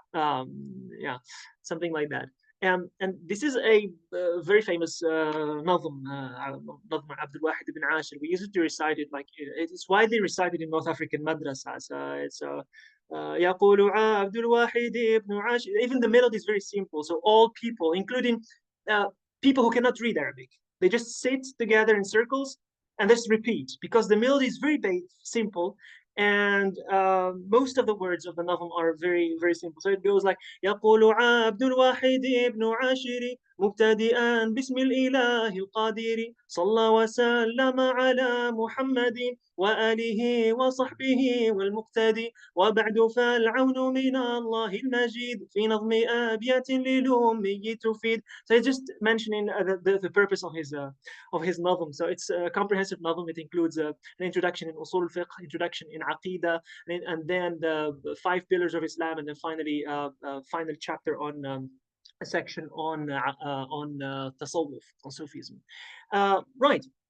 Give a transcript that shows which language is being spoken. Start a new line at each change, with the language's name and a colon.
English: Yeah, something like that. And this is a very famous nazm, Abdul Wahid ibn Ashir. We used to recite it, like it's widely recited in North African madrasas. It's
Arabic: يقول عبد الواحد ابن عاشر.
English: Even the melody is very simple. So all people, including people who cannot read Arabic, they just sit together in circles and just repeat, because the melody is very simple. And most of the words of the nazm are very, very simple. So it goes like
Arabic: يقول عبد الواحد ابن عاشر مبتدئا بسم الإله القادر صلى وسلم على محمد وآله وصحبه والمقتدي وبعد فالعون من الله المجيد في نظم أبيات للأمي تفيد.
English: So it's just mentioning the purpose of his nazm. So it's a comprehensive nazm. It includes an introduction in uṣūl fiqh, introduction in aqidah, and then the 5 pillars of Islam, and then finally final chapter on a section on tasawwuf, on Sufism. Right.